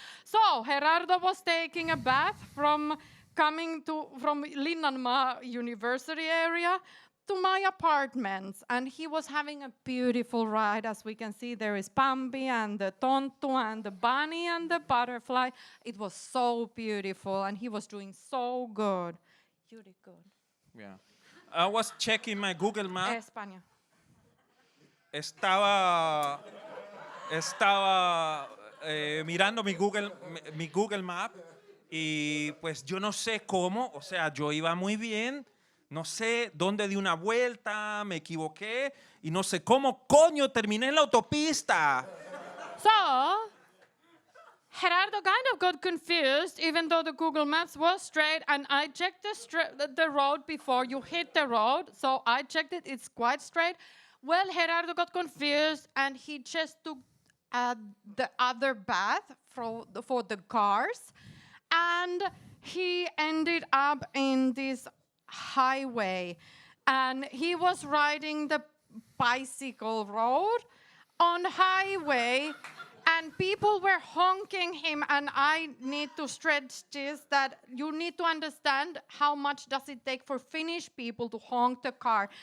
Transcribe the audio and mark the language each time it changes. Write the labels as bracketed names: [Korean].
[English] So Gerardo was taking a bath from Linnanmaa University area to my apartments, and he was having a beautiful ride. As we can see, there is Bambi and the Tonttu and the bunny and the butterfly. It was so beautiful, and he was doing so good. You did good. Yeah. I was checking my Google Map. [Spanish] España. Estaba mirando mi Google Map y pues yo no sé cómo, o sea, yo iba muy bien, no sé dónde di una vuelta, me equivoqué y no sé cómo coño terminé en la autopista. [English] So, Gerardo kind of got confused, even though the Google Maps was straight, and I checked the road before you hit the road, so I checked it, it's quite straight. Well, Gerardo got confused, and he just took the other path for the cars, and he ended up in this highway, and he was riding the bicycle road on highway, and people were honking him, and I need to stretch this, that you need to understand how much does it take for Finnish people to honk the car.